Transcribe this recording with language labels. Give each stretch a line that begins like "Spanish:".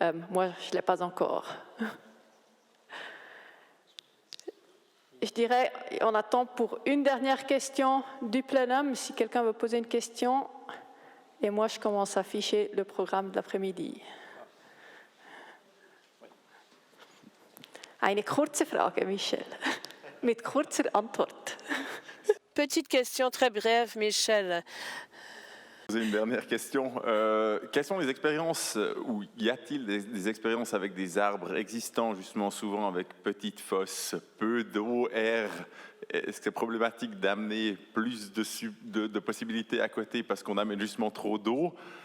French: Moi, je ne l'ai pas encore. Je dirais, on attend pour une dernière question du plénum, si quelqu'un veut poser une question. Et moi, je commence à afficher le programme de l'après-midi.
German: Eine kurze Frage, Michel, mit kurzer Antwort.
French: Petite question très brève, Michel. Une dernière question. Quelles sont les expériences, ou y a-t-il des expériences avec des arbres existants, justement souvent avec petites fosses, peu d'eau, air? Est-ce que c'est problématique d'amener plus de possibilités à côté parce qu'on amène justement trop d'eau?